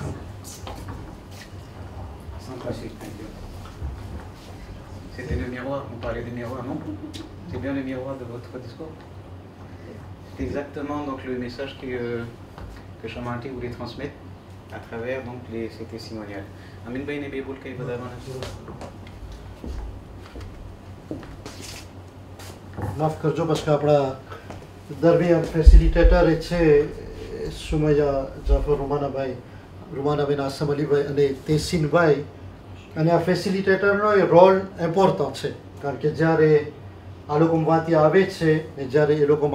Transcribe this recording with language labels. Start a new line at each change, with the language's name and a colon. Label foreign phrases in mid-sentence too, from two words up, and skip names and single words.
French: C'était le miroir, on parlait du miroir, non? C'est bien le miroir de votre discours. C'est exactement donc, le message que Chamanti voulait transmettre à travers donc, ces testimoniales. Amin Bayne Beboul Kaïbadamana.
Gujarati: માફ કરજો
French: parce que
Gujarati: આપણા દરમિયાન ફેસિલિટેટર છે સુમૈયા જાફર રૂમાનાભાઈ આસમ અલીભાઈ અને તેસીનભાઈ અને આ ફેસિલિટેટરનો એ રોલ ઇમ્પોર્ટન્ટ છે કારણ કે જ્યારે આ લોકો વાંથી આવે છે ને જ્યારે એ લોકો